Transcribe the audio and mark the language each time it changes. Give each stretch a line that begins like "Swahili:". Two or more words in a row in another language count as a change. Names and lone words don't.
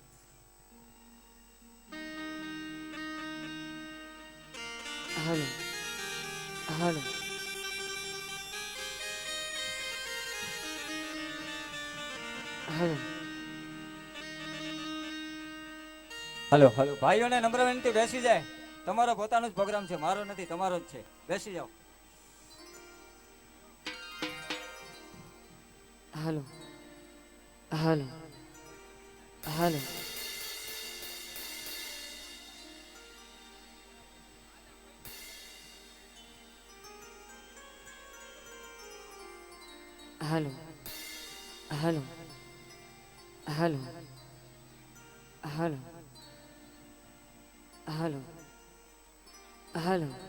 English: hello hello hello hello hello
Gujarati: भाईઓને નમ્ર વિનંતી બેસી જાય, તમારો પોતાનો જ પ્રોગ્રામ છે, મારો નથી, તમારો જ છે, બેસી જાઓ।
English: hello hello hello hello hello hello hello hello hello